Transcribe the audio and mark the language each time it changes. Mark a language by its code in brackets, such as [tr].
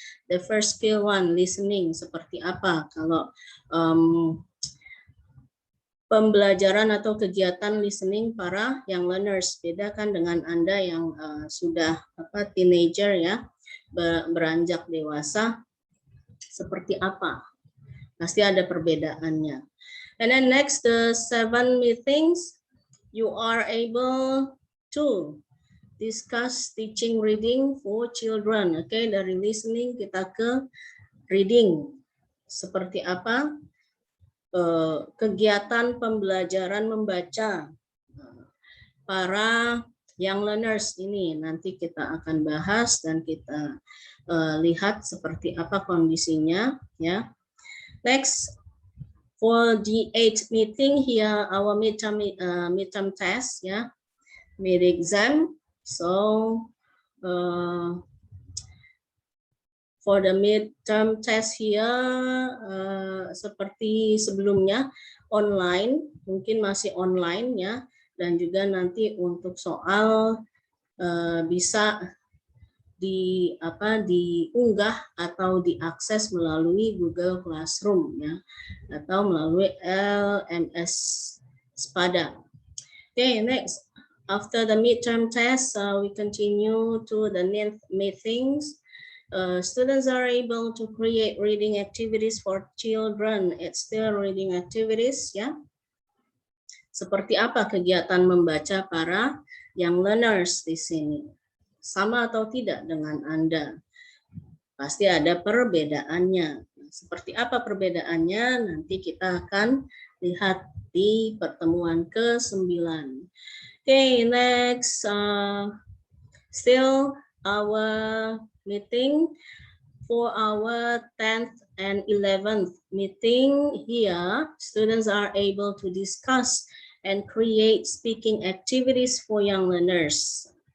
[en] The first skill one, [id] listening, seperti apa kalau pembelajaran atau kegiatan listening para young learners. Beda kan dengan Anda yang sudah teenager ya, beranjak dewasa, seperti apa? Pasti ada perbedaannya. [en] And then next, the 7 meetings, you are able to discuss teaching reading for children. [id] Oke, dari listening kita ke reading. Seperti apa? Kegiatan pembelajaran membaca para young learners ini nanti kita akan bahas dan kita lihat seperti apa kondisinya ya. [en] Next, for the 8th meeting here, our midterm test ya, mid exam. So for the midterm test here, [id] seperti sebelumnya online, mungkin masih online ya, dan juga nanti untuk soal bisa diunggah atau diakses melalui Google Classroom ya, atau melalui LMS Spada. [en] Okay, next, after the midterm test, we continue to the 9th meetings. Students are able to create reading activities for children. It's still reading activities ya. [id] Seperti apa kegiatan membaca para young learners di sini? Sama atau tidak dengan Anda? Pasti ada perbedaannya. Seperti apa perbedaannya? Nanti kita akan lihat di pertemuan ke-9. [en] Okay, next, still our meeting for our 10th and 11th meeting here, students are able to discuss and create speaking activities for young learners.